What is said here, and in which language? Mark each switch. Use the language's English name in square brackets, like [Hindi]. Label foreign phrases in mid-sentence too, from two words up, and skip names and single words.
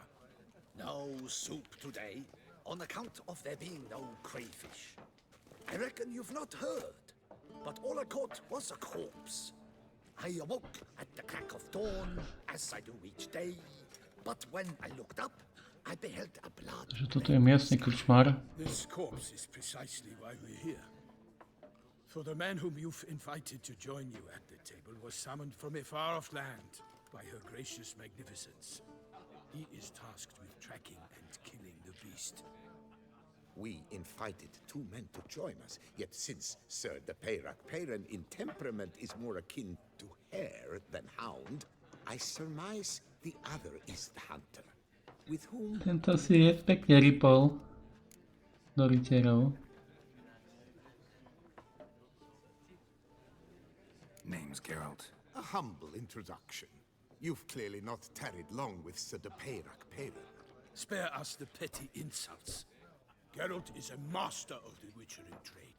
[English] No soup today, on account of there being no crayfish. I reckon you've not heard, but all I caught was a corpse. I awoke at the crack of dawn, as I do each day, but when I looked up, I beheld a blood. [Slovak] Takže toto je miestny krčmár. [English] This corpse is precisely why we're here. For the man whom you've invited to join you at the table was summoned from a far-off land by her gracious magnificence. He is tasked with tracking and killing the beast. We invited 2 men to join us, yet since Sir de Peyrac Peyren in temperament is more akin to hare than hound, I surmise the other is the hunter, with whom... [Slovak] Tento si je pekne rypol do rytierov. [English] Name's Geralt. A humble introduction. You've clearly not tarried long with Sir de Peyrac Peyren. Spare us the petty insults. Geralt is a master of the witchery trade.